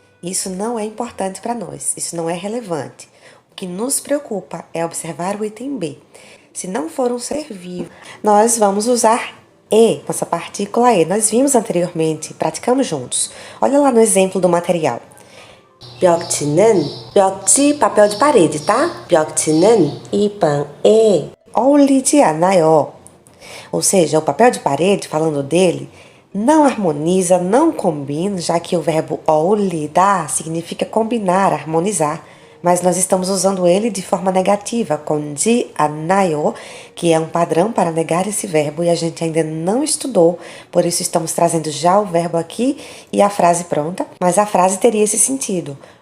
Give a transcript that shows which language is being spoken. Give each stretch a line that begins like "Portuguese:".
Portuguese: Isso não é importante para nós, isso não é relevante. O que nos preocupa é observar o item B. Se não for um ser vivo, nós vamos usar E, nossa partícula E, nós vimos anteriormente, praticamos juntos. Olha lá no exemplo do material. 벽지는, 벽지, papel de parede, tá?
Korean: 벽지는 이 방에 어울리지 않아요.
Portuguese: Ou seja, o papel de parede, falando dele, não harmoniza, não combina, já que o verbo 어울리다 significa combinar, harmonizar. Mas nós estamos usando ele de forma negativa, com de 않아요, que é um padrão para negar esse verbo e a gente ainda não estudou, por isso estamos trazendo já o verbo aqui e a frase pronta, mas a frase teria esse sentido.